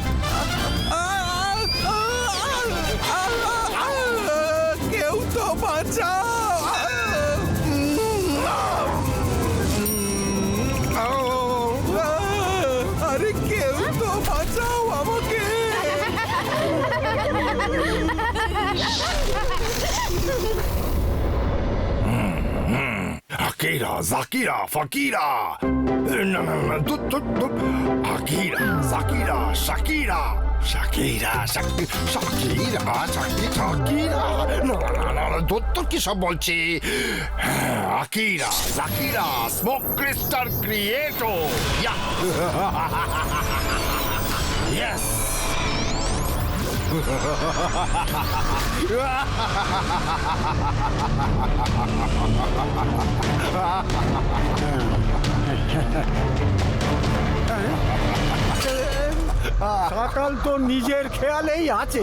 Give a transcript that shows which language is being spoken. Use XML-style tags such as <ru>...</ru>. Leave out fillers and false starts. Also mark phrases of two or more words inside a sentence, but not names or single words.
<bn>কেউ তো বাঁচাও! আরে কেউ তো বাঁচাও আমাকে!</bn> <en>Akira, Zakira, Fakira. No. Akira, Zakira, Shakira. Shakira. No.</en> <bn>তোর কি সব বলছি?</bn> <en>Akira, Zakira, Smoke Crystal Creator. Yes.</en> <bn>সকাল তো নিজের খেয়ালেই আছে।</bn>